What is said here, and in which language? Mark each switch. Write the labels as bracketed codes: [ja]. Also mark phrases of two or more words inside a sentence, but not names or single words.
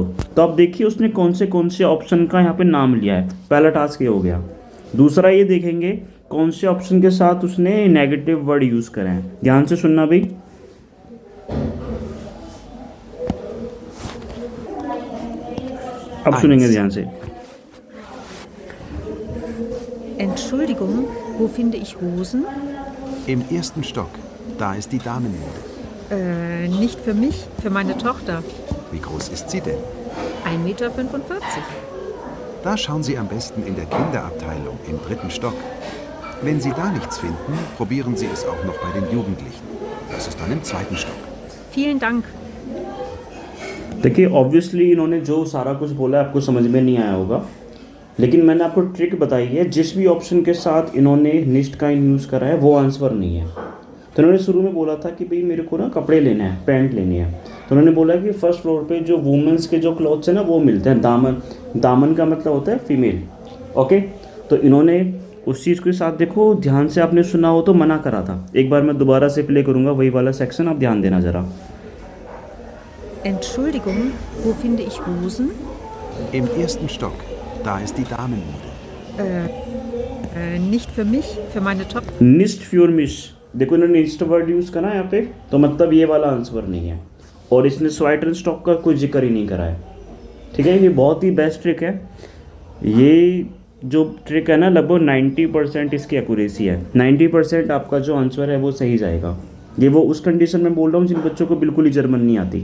[hi] तो अब देखिए उसने कौन से ऑप्शन का यहाँ पे नाम लिया है, पहला टास्क ये हो गया। दूसरा ये देखेंगे कौन से ऑप्शन के साथ उसने [en] negative word use [hi] करे हैं। ध्यान से सुनना भाई, अब सुनेंगे ध्यान से। [de] Entschuldigung, wo finde ich Hosen? Im 1. Stock. Da ist die Damenmode. Nicht für mich, für meine Tochter. Wie groß ist sie denn? 1,45 Meter. Da schauen Sie am besten in der Kinderabteilung im 3. Stock. Wenn Sie da nichts finden, probieren Sie es auch noch bei den Jugendlichen. Das ist dann im 2. Stock. Vielen Dank. [hi] देखिए ऑब्वियसली इन्होंने जो सारा कुछ बोला आपको समझ में नहीं आया होगा, लेकिन मैंने आपको ट्रिक बताई है। जिस भी ऑप्शन के साथ इन्होंने [de] nicht kein [hi] यूज़ करा है वो आंसर नहीं है। तो इन्होंने शुरू में बोला था कि भाई मेरे को ना कपड़े लेने हैं, पैंट लेनी है, तो उन्होंने बोला कि [en] first floor [hi] पे जो वुमेंस के जो क्लॉथ्स हैं ना वो मिलते हैं। दामन, दामन का मतलब होता है [en] female, okay. [hi] तो इन्होंने उस चीज़ के साथ, देखो ध्यान से आपने सुना हो तो मना करा था। एक बार मैं दोबारा से प्ले करूँगा वही वाला सेक्शन, आप ध्यान देना ज़रा। [de] Entschuldigung, wo finde ich Hosen? Im 1. Stock. Da ist die Damenmode. Nicht für mich, für meine Tochter. nicht für mich, [hi] देखो इन्होंने निस्ट [en] word use [hi] करा है यहाँ पे, तो मतलब ये वाला आंसर नहीं है। और इसने [de] zweiten Stock [hi] का कोई जिक्र ही नहीं करा है। ठीक है, ये बहुत ही [en] best trick [hi] है। ये जो ट्रिक है ना, लगभग 90% इसकी एक्यूरेसी है। 90% आपका जो आंसर है वो सही जाएगा। ये वो उस कंडीशन में बोल रहा हूँ जिन बच्चों को बिल्कुल ही जर्मन नहीं आती।